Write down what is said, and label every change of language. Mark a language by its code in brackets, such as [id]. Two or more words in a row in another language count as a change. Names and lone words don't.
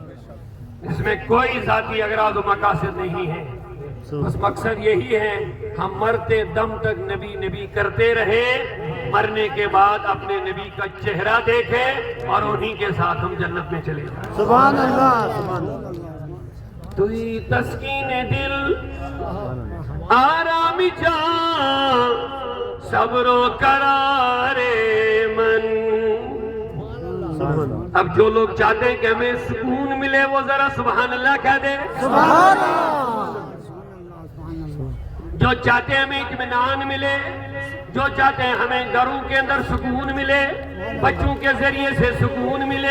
[ur] اس میں کوئی ذاتی اغراض و مقاصد نہیں ہے. بس مقصد یہی ہے ہم مرتے دم تک نبی نبی کرتے رہے, مرنے کے بعد اپنے نبی کا چہرہ دیکھیں اور انہی کے ساتھ ہم جنت میں چلے جائیں. [ar] سبحان اللہ. سبحان اللہ. [fa] توئی تسکین دل آرام جان صبر و قرار من. [ur] اب جو لوگ چاہتے ہیں کہ ہمیں سکون ملے وہ ذرا [ar] سبحان اللہ [ur] کہہ دیں. [ar] سبحان اللہ. [ur] جو چاہتے ہیں ہمیں اطمینان ملے, جو چاہتے ہیں ہمیں گھروں کے اندر سکون ملے, بچوں کے ذریعے سے سکون ملے.